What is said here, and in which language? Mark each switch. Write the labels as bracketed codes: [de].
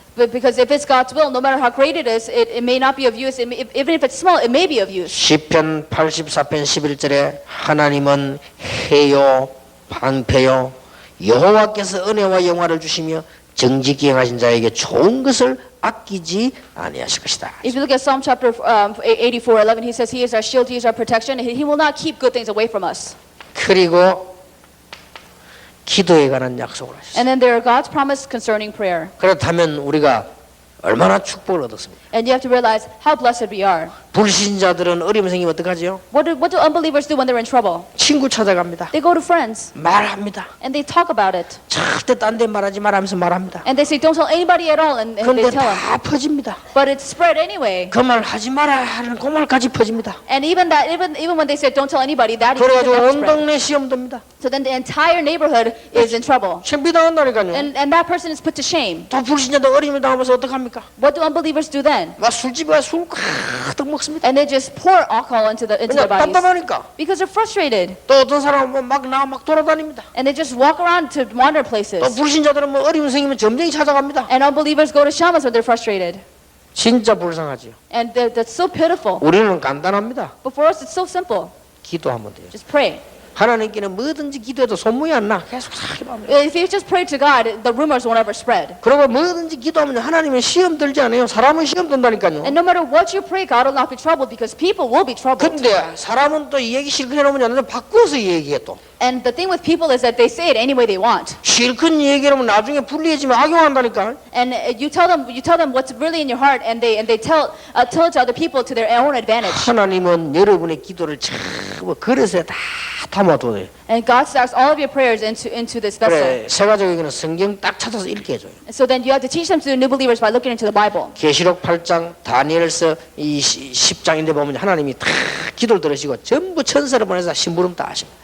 [en] But because if it's God's will, no matter how great it is, it may not be of use. Even if it's small, it may be of use. [ko] 시편 84편 11절에 하나님은 해요 방패요 여호와께서 은혜와 영화를 주시며 정직히 행하신 자에게 좋은 것을 아끼지 아니하실 것이다. [en] If you look at Psalm chapter 84:11, he says, "He is our shield, He is our protection. He will not keep good things away from us." [ko] 그리고 기도에 관한 약속을 하셨어요. [en] And then there are God's promise concerning prayer. [ko] 그렇다면 우리가 얼마나 축복을 얻었습니까? [en] And you have to realize how blessed we are. [ko] 불신자들은 어려움 생기면 어떡하지요? [en] What do unbelievers do when they're in trouble? [ko] 친구 찾아갑니다. [en] They go to friends [ko] 말합니다. [en] and they talk about it. [ko] 절대 딴 데 말하지 말하면서 말합니다. [en] And they say, "Don't tell anybody at all," and [ko] 그런데 [en] they tell them. [ko] 다 퍼집니다. [en] But it's spread anyway. [ko] 그 말 하지 마라 하는 그 말까지 퍼집니다. [en] And even when they said, "Don't tell anybody," that even [ko] 그래가지고 [en] that [ko] 온 [en] spread. [ko] 동네 시험 듭니다. [en] So then the entire neighborhood is in trouble. [ko] 창피당한다니까요. [en] And that person is put to shame. [ko] 또 불신자도 어려움을 당하면서 어떡합니까? [en] What do unbelievers do then? [ko] 막 술집에 가서 술 가득 먹습니다. [en] And they just pour alcohol into their [ko] 그냥 [en] bodies. [ko] 답답하니까. [en] Because they're frustrated. [ko] 또 어떤 사람은 막 돌아다닙니다. [en] And they just walk around to wander [ko] 또 [en] places. [ko] 불신자들은 뭐 어려움 생기면 점쟁이 찾아갑니다. [en] And unbelievers go to shamans when they're frustrated. [ko] 진짜 불쌍하지요. [en] And that's so pitiful. [ko] 우리는 간단합니다. [en] But for us, it's so simple. [ko] 기도하면 돼요. [en] Just pray. [ko] 하나님께는 뭐든지 기도해도 소문이 안 나. 계속 살기만 해. [en] If you just pray to God, the rumors won't ever spread. [ko] 그리고 뭐든지 기도하면 하나님은 시험 들지 않아요. 사람은 시험 든다니까요. [en] And no matter what you pray, God will not be troubled because people will be troubled. [ko] 근데 사람은 또 이 얘기 실컷 해놓으면 안 돼. 바꿔서 얘기해 또. [en] And the thing with people is that they say it any way they want. [ko] 실컷 얘기하면 나중에 불리해지면 악용한다니까. [en] And you tell them what's really in your heart, and they tell it to other people to their own advantage. [ko] 하나님은 여러분의 기도를 전부 그릇에 다 담아둬요. [en] And God stacks all of your prayers into this vessel. [ko] 그래 세가족에게는 성경 딱 찾아서 읽게 해줘요. [en] So then you have to teach them to the new believers by looking into the Bible. [ko] 계시록 8장 다니엘서 이 10장인데 보면 하나님이 다 기도를 들으시고 전부 천사를 보내서 심부름 다 하십니다.